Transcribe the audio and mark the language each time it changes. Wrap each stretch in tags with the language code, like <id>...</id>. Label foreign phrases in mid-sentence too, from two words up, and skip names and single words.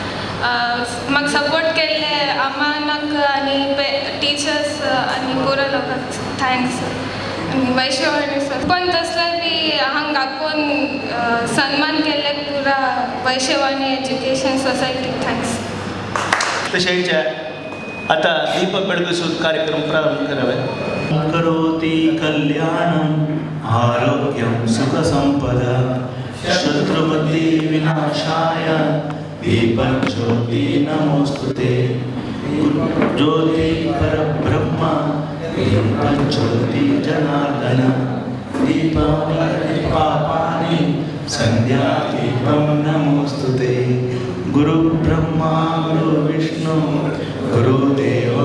<kok>म्हाका सपोर्ट केल्ले अम्मानाक आनी टिचर्स आनी पुरो लोकांक थँक्स. वैश्यवाणी पण तसलें बी हांगा आपोवन सन्मान केल्ले पुरा वैश्यवाणी</kok> <en>education society</en> <kok>थँक्स. तशेंच आता दीपक बेळगसून कार्यक्रम प्रारंभ करावे.</kok> <sa>करोति कल्याणं आरोग्यं सुखसंपदा शत्रुबुद्धि विनाशाय दीपज्योति नमोस्तुते. ज्योति परब्रह्म दीपज्योति जनार्दन दीपानि पापानि संध्यादीपं नमोस्तुते गुरुब्रह्मा गुरुविष्णु गुरुदेवो</sa>